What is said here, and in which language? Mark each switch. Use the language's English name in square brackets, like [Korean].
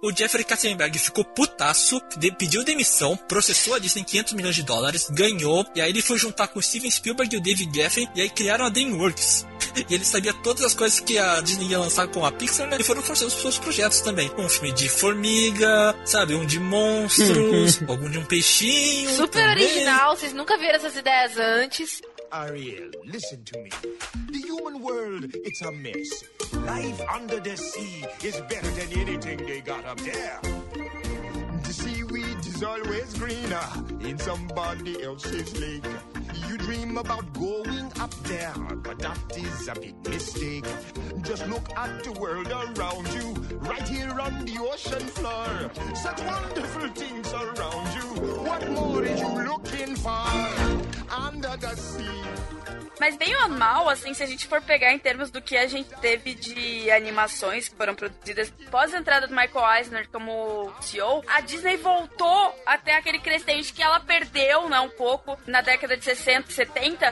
[Portuguese] O Jeffrey Katzenberg ficou putaço, pediu demissão, processou a Disney em $500 milhões, ganhou, e aí ele foi juntar com o Steven Spielberg e o David Geffen, e aí criaram a DreamWorks. E ele sabia todas as coisas que a Disney ia lançar com a Pixar, né? E foram forçando os seus projetos também. Um filme de formiga, sabe? Um de monstros, algum de um peixinho. Super também. Original, vocês nunca viram essas ideias antes. [English] Ariel, listen to me. The human world, it's a mess. Life under the sea is better than anything they got up there. The seaweed is always greener in somebody else's lake. You dream about going up there, but that is a big mistake. Just look at the world around you, right here on the ocean floor. Such wonderful things around you. What more are you looking for? Under the sea. [Portuguese] Mas bem ou mal, assim, se a gente for pegar em termos do que a gente teve de animações que foram produzidas pós a entrada do Michael Eisner como CEO, a Disney voltou até aquele crescente que ela perdeu, né, um pouco na década de 60, 70.